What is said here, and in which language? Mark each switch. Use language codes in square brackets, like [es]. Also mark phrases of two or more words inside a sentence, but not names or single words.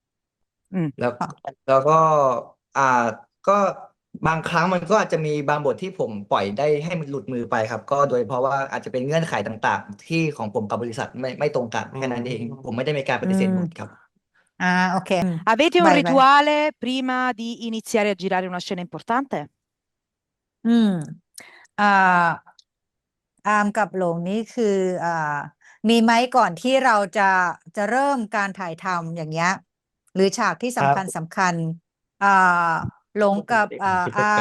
[th] Mm. แล้ว ค่ะ แล้วก็อ่าก็บางครั้งมันก็อาจจะมีบางบทที่ผมปล่อยได้ให้มันหลุดมือไปครับก็โดยเพราะว่าอาจจะเป็นเงื่อนไขต่างๆที่ของผมกับบริษัทไม่ตรงกัน อื แค่นั้นเองผม ม ไม่ได้มีการป อื ฏิเสธ ม บทครับ โอเค [it] Avete un [th] ไป [it] rituale prima di iniziare a girare una scena importante? [th] อืมอ่าอามกับหลงนี้คืออ่ามีไหมก่อนที่เราจะเริ่มการถ่ายทำอย่างเงี้ยหรือฉากที่ ครั สำคัญ บ อ่าหลงกับ คิด อาม